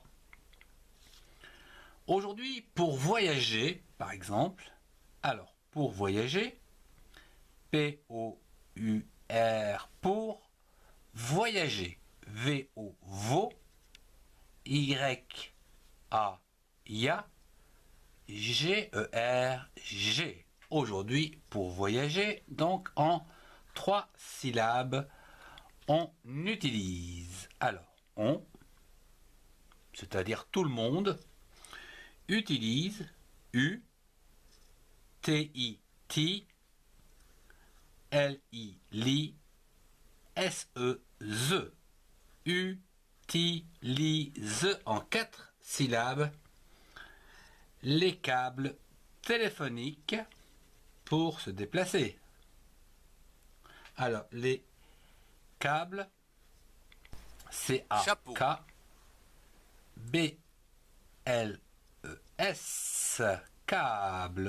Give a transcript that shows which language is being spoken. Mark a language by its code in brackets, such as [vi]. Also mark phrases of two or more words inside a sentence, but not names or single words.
[fr] Aujourd'hui, pour voyager, par exemple, alors pour voyager, P-O-U-R pour voyager, V-O, vo, Y-A-Ya, G-E-R-G. Aujourd'hui, pour voyager, donc en 3 syllabes, on utilise. Alors, on, c'est-à-dire tout le monde, utilise U, T-I, T, L-I, li, S-E, Z. Utilise en 4 syllabes les câbles téléphoniques pour se déplacer. Alors, les câbles, C-A-K, B-L-E-S, câble.